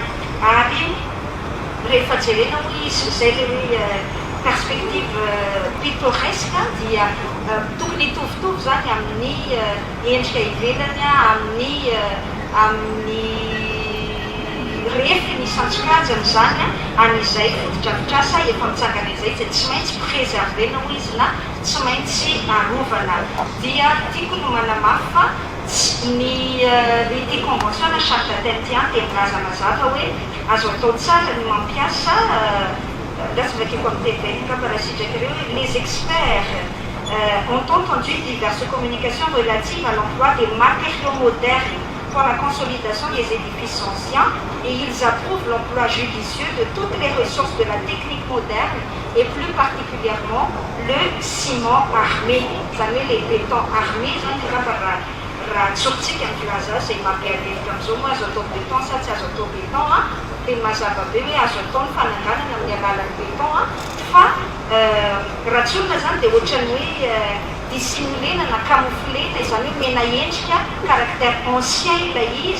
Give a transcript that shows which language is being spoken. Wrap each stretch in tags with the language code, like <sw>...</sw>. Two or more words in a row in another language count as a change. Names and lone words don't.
<mg>Ary rehefa jerena hoy izy izay le hoe</mg> <fr>perspective pittoresque</fr> <mg>dia tokony hitovitovy zany amin'ny endrika ivelany amin'ny refy ny santsokajany zany an'izay fotodrafitrasa efa mitsangana izay dia tsy maintsy préservena hoy izy na tsy maintsy arovana. Dia tiako no manamafy fa ny ity convention na charte d'Athènes dia milaza mazava hoe azo atao tsara ny mampiasa lasa vakeko amin'ny teny vahiny kaparasitraka ireo</mg> <fr>les experts ont entendu diverses communications relatives à l'emploi des matériaux modernes pour la consolidation des édifices anciens et ils approuvent l'emploi judicieux de toutes les ressources de la technique moderne et plus particulièrement le ciment armé.</fr> <mg>Zany hoe</mg> <fr>les bétons armés</fr> <mg>zany raha tsoritsika ny filaza izay mampiavaka amin'izao moa azo atao béton sa tsy azo atao béton tena mazava be hoe azo atao ny fananganana amin'ny alalan'ny béton fa raha tsy olona zany dia ohatrany hoe dissimulena na camouflena izany hoe mena endrika</mg> <fr>caractère ancien</fr> <mg>ilay izy.</mg>